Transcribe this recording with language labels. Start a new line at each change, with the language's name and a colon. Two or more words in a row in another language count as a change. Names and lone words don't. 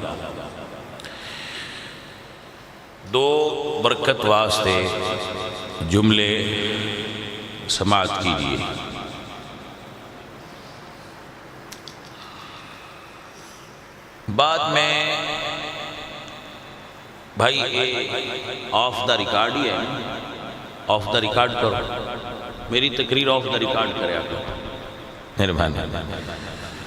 Urdu: 2 برکت واسطے جملے سماعت کیجیے. بعد میں بھائی
English: off the record
Urdu: ہی ہے,
English: off the record
Urdu: کرو، میری تقریر
English: off the record
Urdu: کریا کرو، مہربانی۔